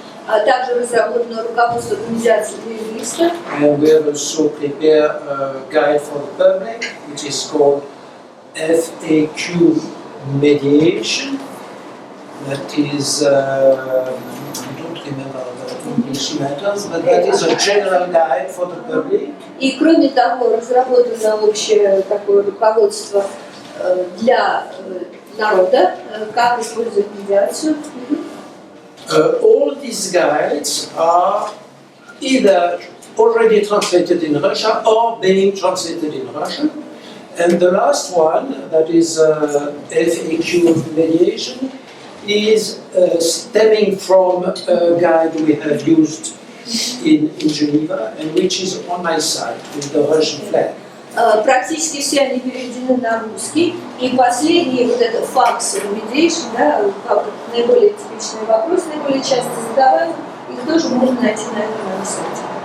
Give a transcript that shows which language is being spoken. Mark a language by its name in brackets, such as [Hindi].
[Russian] А также разработано руководство по медиации для юристов. [English] And we have also prepared a guide for the public, which is called FAQ Mediation. That is, I don't remember the English matters, but that is a general guide for the public. [Russian] И кроме того, разработано общее такое руководство для народа, как использовать медиацию. [English] All these guides are either already translated in Russian or being translated in Russian. And the last one, that is FAQ mediation, is stemming from a guide we have used in Geneva, and which is on my site with the Russian flag. [Russian] Практически все они переведены на русский. И последний, вот этот факс mediation, да, наиболее типичный вопрос, наиболее часто задаваемый, их тоже можно найти на этом сайте.